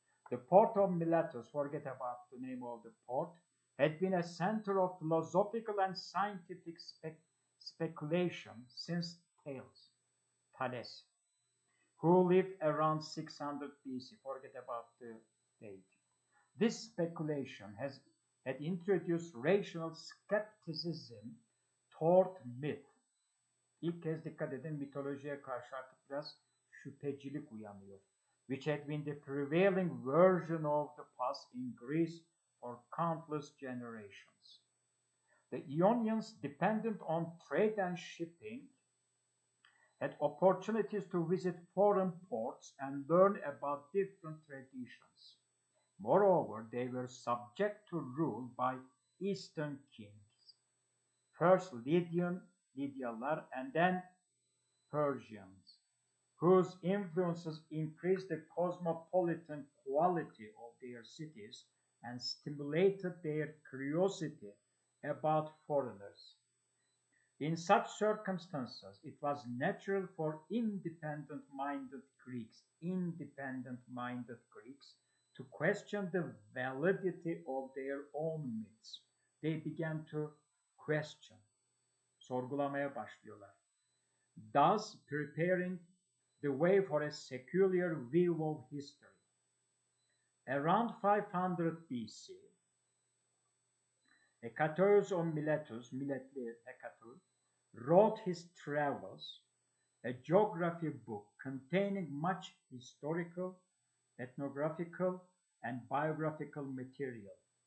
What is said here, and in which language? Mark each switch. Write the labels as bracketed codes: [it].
[en] The port of Miletus, forget about the name of the port, had been a center of philosophical and scientific speculation since Thales, who lived around 600 BC, forget about the date. This speculation had introduced rational skepticism toward myth. [tr] İlk kez dikkat edin, mitolojiye karşı artık biraz şüphecilik uyanıyor. [en] Which had been the prevailing version of the past in Greece for countless generations. The Ionians, dependent on trade and shipping, had opportunities to visit foreign ports and learn about different traditions. Moreover, they were subject to rule by Eastern kings, first Lydialar and then Persians, whose influences increased the cosmopolitan quality of their cities and stimulated their curiosity about foreigners. In such circumstances, it was natural for independent-minded Greeks, to question the validity of their own myths. They began to question, [tr] sorgulamaya başlıyorlar. [en] Thus preparing the way for a secular view of history. Around 500 BC, Hecatœus of Miletus, Miletli Hecatœus, wrote his travels, a geography book containing much historical, ethnographical, and biographical material.